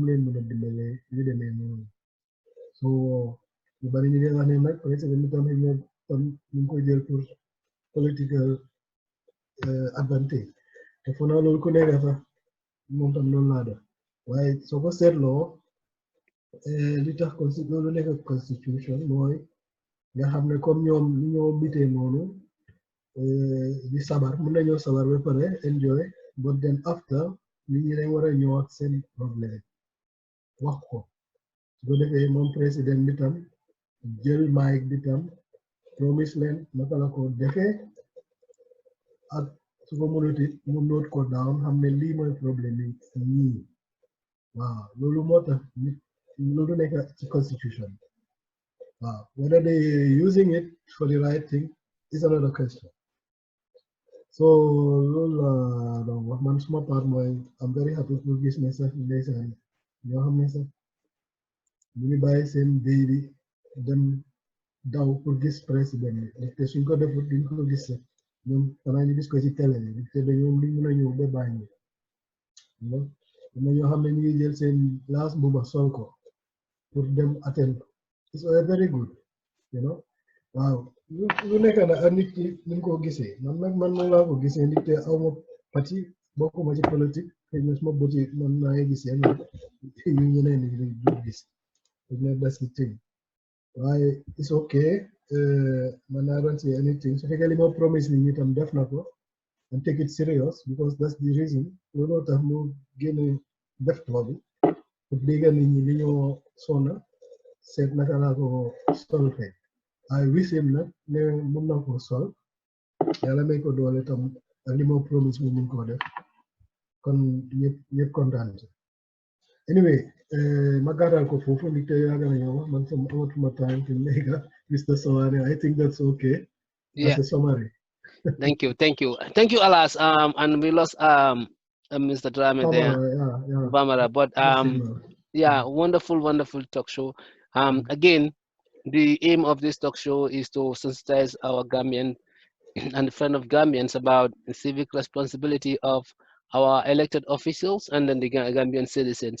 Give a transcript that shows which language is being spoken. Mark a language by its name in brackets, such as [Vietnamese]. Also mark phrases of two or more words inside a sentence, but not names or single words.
[Wolof] leen mën a dimbalee ñu demee noonu so ñu bari ñu ngi wax ne nag président bi tam ñu ngi koy jël pour [English] political advantage [Wolof] te fu naa loolu ku nekk sax moom tam noonu laa def waaye soo ko seetloo li tax loolu nekk constitution mooy nga xam ne comme ñoom li ñoo bitee noonu di sabar mun nañoo sabar ba pare [English] enjoy but then after [Wolof] nit ñi dañ war a ñëw ak seen problème wax ko su ko defee moom président bi tam jël mic bi tam promise leen naka la ko defee ak su ko mënut it mu note ko down xam ne lii mooy problème yi ñii waaw loolu moo tax loolu nekk ci constitution waaw [English] whether they using it for the right thing is another question so [Wolof] loolu la donc wax man suma part mooy [English] I'm very happy [Wolof] pour gis ne sax ndeysaan ñoo xam ne sax ñu ngi bàyyi seen day bi dem daw pour gis président bi te suñ ko defut duñ ko gis sax ñoom xanaa ñu gis ko ci télé bi te dañoo li mën a ñëw ba bàyyi ñoo xam ne ñu ngi jël seen last mbuba sol ko pour dem attend. [English] It's very good, you know. [Wolof] Waaw lu nekk na ak nit ki ni ko gisee man noonu laa ko gisee nit te aw ma parti bokkuma ci politique xëy na suma bëti man naa ngi gisee noonu yu ñeneen ñi du gis [English] that's the thing [Wolof] waaye [English] it's okay [Wolof] man naa [English] don't say anything [Wolof] su fekkee li ma promise nit ñi tam def na ko [English] and take it serious because that's the reason [Wolof] looloo tax mu génne def tool bi pour déggal nit ñi li ñoo sonna seet naka laa ko [English] solve I wish him [Wolof] nag ne mun na ko sol yàlla may ko doole tam li ma promise mu mun koo def kon ñëpp kontaan anyway ma gàttal ko foofu li tey yàgg na ñëw man sama amatuma [English] time to make Mr. Sawaneh I think that's okay. Yeah. As a summary. Thank you, Alas. And we lost Mr. Drammeh there, Nfamara. But yeah, wonderful talk show. Again, the aim of this talk show is to sensitize our Gambian and friend of Gambians about the civic responsibility of our elected officials and then the Gambian citizens.